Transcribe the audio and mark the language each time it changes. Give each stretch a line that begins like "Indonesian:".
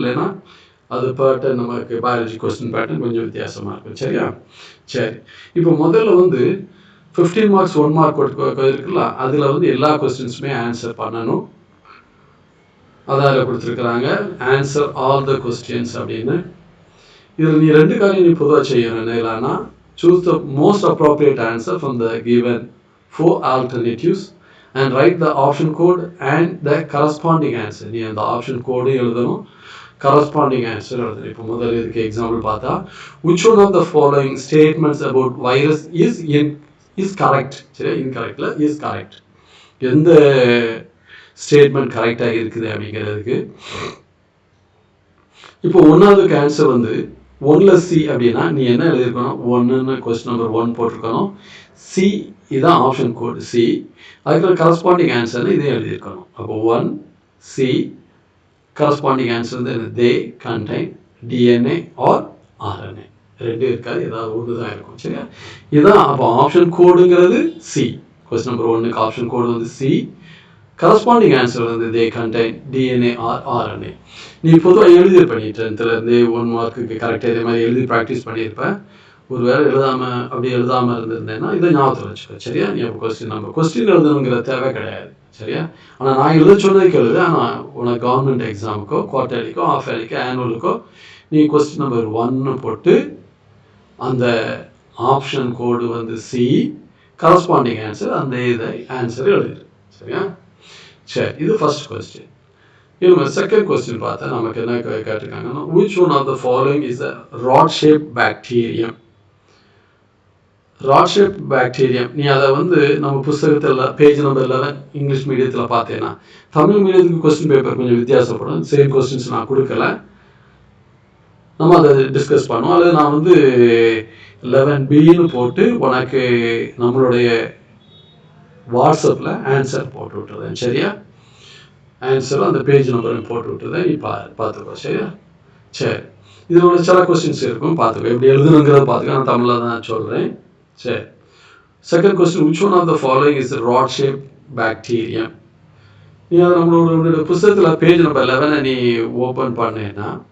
Tamil: இல்லைன்னா அது பேட்டர்ன் நமக்கு பயாலஜி கொஸ்டின் பேட்டர்ன் கொஞ்சம் வித்தியாசமாக இருக்கும். சரியா? சரி, இப்போ முதல்ல வந்து 15 மார்க்ஸ் 1 மார்க் இருக்குல்ல, அதில் வந்து எல்லா கொஸ்டின்ஸுமே ஆன்சர் பண்ணணும். அதால் கொடுத்துருக்குறாங்க
English: answer all the questions
Tamil: அப்படின்னு. இதில் நீ 2 காரியம் நீ பொதுவாக செய்யணும். என்னன்னா
English: Choose the most appropriate answer from the given 4 alternatives and write the option code and the corresponding answer.
Tamil: நீ அந்த ஆப்ஷன் கோடு எழுதணும், corresponding answer எழுதணும். இப்போ முதல்ல இதுக்கு எக்ஸாம்பிள் பார்த்தா,
English: which one of the following statements about virus is correct?
Tamil: சரி, இன்கரெக்ட்ல
English: is correct.
Tamil: எந்த ஸ்டேட்மெண்ட் கரெக்டாக இருக்குது அப்படிங்கிறதுக்கு. இப்போ 1வது ஆன்சர் வந்து 1ல் C அப்படின்னா நீ என்ன எழுதியிருக்கணும், 1ன்னு கொஸ்டின் நம்பர் 1 போட்டிருக்கணும். C இதுதான் ஆப்ஷன் கோடு C. அதுக்கு கரஸ்பாண்டிங் ஆன்சர்னு இதே எழுதியிருக்கணும். அப்போ 1C கரஸ்பாண்டிங் ஆன்சர் வந்து
English: they contain DNA or RNA.
Tamil: 2 இருக்காது, ஏதாவது ஒன்று தான் இருக்கும். சரியா? இதுதான் அப்போ ஆப்ஷன் கோடுங்கிறது C. கொஸ்டின் நம்பர் 1க்கு ஆப்ஷன் கோடு வந்து C. கரஸ்பாண்டிங் ஆன்சர் வந்து
English: they contain DNA or RNA.
Tamil: நீ பொதுவாக எழுதியிருப்பேன். நீ 10th 1 மார்க்குக்கு கரெக்டாக இதே மாதிரி எழுதி ப்ராக்டிஸ் பண்ணியிருப்பேன். ஒரு வேளை எழுதாமல் இருந்திருந்தேன்னா இதை ஞாபகத்தில் வச்சுக்கோ. சரியா? நீ கொஸ்டின் எழுதணுங்கிற தேவை கிடையாது. சரியா? ஆனால் நான் எழுத சொன்னதுக்கு எழுது. ஆனால் உனக்கு கவர்மெண்ட் எக்ஸாமுக்கோ, குவார்டர்லிக்கோ, ஆஃப் இயர்லிக்கோ, ஆனுவலுக்கோ நீ கொஸ்டின் நம்பர் 1 போட்டு அந்த ஆப்ஷன் கோடு வந்து C, கரஸ்பாண்டிங் ஆன்சர் அந்த இதை ஆன்சர் எழுதிடு. சரியா? சரி, இது ஃபர்ஸ்ட் கொஸ்டின். இவங்க செகண்ட் கொஸ்டின் பார்த்தா நமக்கு என்ன கேட்டிருக்காங்கன்னா,
English: which one of the following is a rod shaped bacterium? Rod shape bacterium.
Tamil: நீ அதை வந்து நம்ம புஸ்தகத்தில் பேஜ் நம்பர் 11 இங்கிலீஷ் மீடியத்தில் பார்த்தேன்னா, தமிழ் மீடியத்துக்கு கொஸ்டின் பேப்பர் கொஞ்சம் வித்தியாசப்படும். சேம் கொஸ்டின்ஸ் நான் கொடுக்கல, நம்ம அதை டிஸ்கஸ் பண்ணுவோம். அல்லது நான் வந்து 11Bன்னு போட்டு உனக்கு நம்மளுடைய வாட்ஸ்அப்பில் ஆன்சர் போட்டு விட்டுறேன். சரியா? ஆன்சரும் அந்த பேஜ் நம்பரும் போட்டு விட்டுறேன். நீ பார்த்துக்கோ. சரியா? சரி, இதோட சில கொஸ்டின்ஸ் இருக்கும், பார்த்துக்கோ. எப்படி எழுதணுங்கிறத பார்த்துக்கோ. நான் தமிழில் தான் சொல்கிறேன். சரி, second question,
English: which one of the following is a rod shaped bacterium?
Tamil: நீ அதை நம்மளோட புத்தகத்தில் பேஜ் நம்பர் 11 நீ ஓப்பன் பண்ணேன்னா